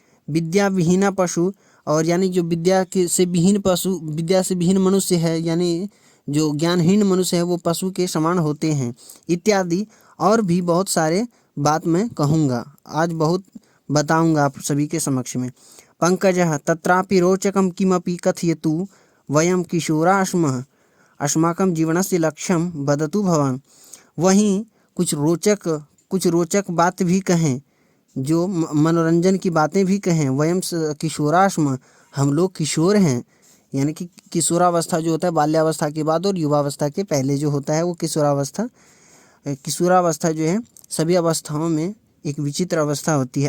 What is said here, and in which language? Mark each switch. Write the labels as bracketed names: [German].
[Sanskrit] विद्या विहीना पशु, [Hindi] और यानी जो विद्या से विहीन मनुष्य है, यानी जो ज्ञानहीन मनुष्य है वो पशु के समान होते हैं, इत्यादि और भी बहुत सारे बात मैं कहूँगा, आज बहुत बताऊँगा आप सभी के समक्ष में। [Sanskrit] पंकजः तत्रापि रोचकं किमपि कथयतु वयं किशोराः स्मः अस्माकं जीवनस्य लक्ष्यं वदतु भवान्, [Hindi] वहीं कुछ रोचक बात भी कहें जो मनोरंजन की बातें भी कहें। [Sanskrit] वयम किशोराश्म, [Hindi] हम लोग किशोर हैं, यानी कि किशोरावस्था जो होता है बाल्यावस्था के बाद और युवावस्था के पहले जो होता है वो किशोरावस्था। किशोरावस्था जो है सभी अवस्थाओं में एक विचित्र अवस्था होती है।